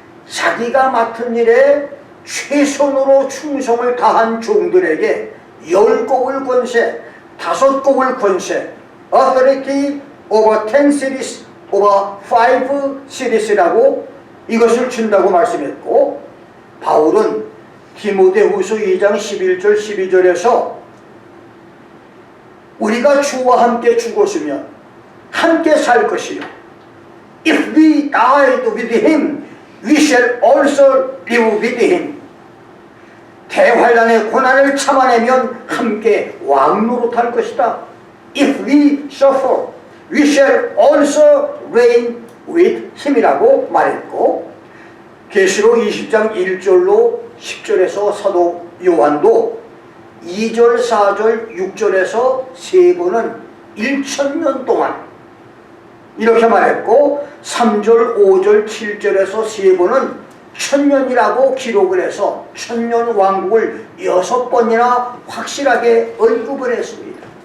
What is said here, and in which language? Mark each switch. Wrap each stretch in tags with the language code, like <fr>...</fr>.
<ko>자기가 맡은 일에 최선으로 충성을 다한 종들에게 10곡을 권세, 5곡을 권세,</ko> <en>authority over 10 cities, over 5 cities</en> <ko>라고 이것을 준다고 말씀했고, 바울은 디모데후서 2장 11절 12절에서 우리가 주와 함께 죽었으면 함께 살 것이요,</ko> <en>if we died with him, we shall also live with him.</en> <ko>대환란의 고난을 참아내면 함께 왕노릇할 것이다.</ko> <en>If we suffer, we shall also reign with him</en> <ko>이라고 말했고, 계시록 20장 1절로 10절에서 사도 요한도 2절, 4절, 6절에서 세 번은 1000년 동안 이렇게 말했고, 3절, 5절, 7절에서 세 번은 1000년이라고 기록을 해서 1000년 왕국을 6번이나 확실하게 언급을 했습니다.</ko>